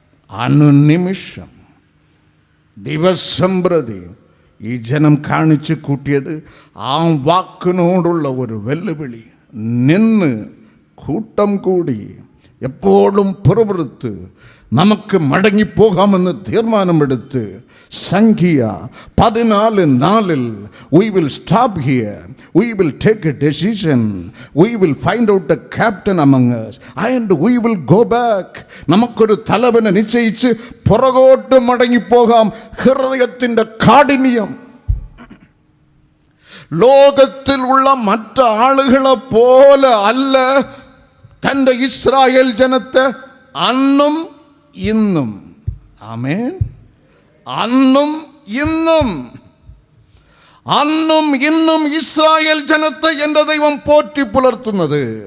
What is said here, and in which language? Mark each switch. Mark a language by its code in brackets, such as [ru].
[ml] അനുനിമിഷം ദിവസം പ്രതി ഈ ജനം കാണിച്ചു കൂട്ടിയത് ആ വാക്കിനോടുള്ള ഒരു വെല്ലുവിളി. നിന്ന് കൂട്ടം കൂടി എപ്പോഴും പുറപുറത്ത് നമുക്ക് മടങ്ങിപ്പോകാമെന്ന് തീർമാനമെടുത്ത് സംഖ്യ 14:4 [en] we will stop here, we will take a decision, we will find out the captain among us and we will go back. [ml] നമുക്കൊരു തലവനെ നിശ്ചയിച്ച് പുറകോട്ട് മടങ്ങിപ്പോകാം. ഹൃദയത്തിൻ്റെ കാഠിന്യം ലോകത്തിലുള്ള മറ്റാളുകളെ പോലെ അല്ല തൻ്റെ ഇസ്രായേൽ ജനത്തെ അന്നും ഇന്നും, ആമേൻ, അന്നും ഇന്നും, അന്നും ഇന്നും ഇസ്രായേൽ ജനത്തെ എൻ്റെ ദൈവം പോറ്റി പുലർത്തുന്നത്.